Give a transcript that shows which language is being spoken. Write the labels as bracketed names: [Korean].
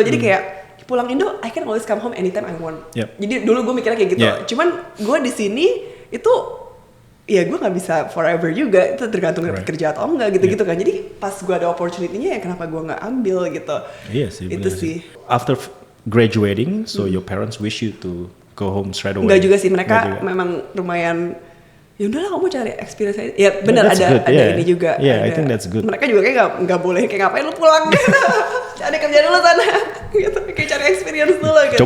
[Indonesian] Jadi kayak pulang Indo, [English] I can always come home anytime I want. Yep. [Indonesian] Jadi dulu gue mikirnya kayak gitu. Cuman gue di sini itu ya gue nggak bisa forever juga, itu tergantung dapat kerja atau enggak gitu kan. Jadi pas gue ada opportunity-nya ya kenapa gue nggak ambil gitu. Iya sih. Itu sih. [English] After graduating, so your parents wish you to go home straight away? [Indonesian] Enggak juga sih, mereka memang lumayan ya udahlah kamu cari experience aja. Ya benar ada ini juga. [English] Yeah, I think that's good. [Indonesian] Mereka juga kayak nggak boleh kayak ngapain lu pulang gitu. Cari kerja dulu sana gitu, kayak cari experience dulu gitu.